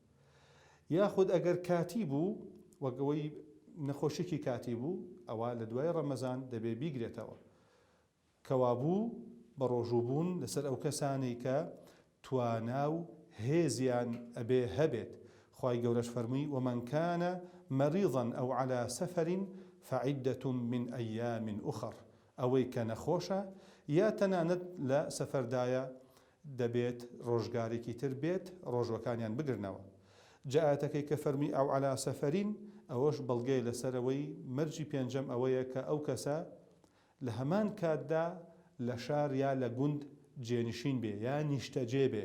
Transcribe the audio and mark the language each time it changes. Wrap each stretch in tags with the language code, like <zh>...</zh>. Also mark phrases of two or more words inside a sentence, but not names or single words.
<ckb>یاخود ئەگەر کاتی بوو وەگەوەی نەخۆشیێکی کاتی بوو ئەوە لە دوای ڕەمەزان دەبێ بیگرێتەوە. کەوابوو بە ڕۆژووبوون لەسەر ئەو کەسانی کە توانا و هێزیان ئەبێ هەبێت. خوای گەورەش فەرمووی</ckb> <ar>ومن كان مريضا أو على سفر فعدة من أيام أخر.</ar> <ckb>ئەوەی کە نەخۆشە یا تەنانەت لە سەفەردایە دەبێت ڕۆژگارێکی تر بێت ڕۆژوەکانیان بگرنەوە. جاءتەکەی کە فەرمی ئەو على سەفەرین ئەوەش بەڵگەی لەسەرەوەی مەرجی پێنجەم ئەوەیە کە ئەو کەسە لە هەمان کاتدا لە شار یا لە گوند جێنشین بێ یا نیشتەجێ بێ.</ckb>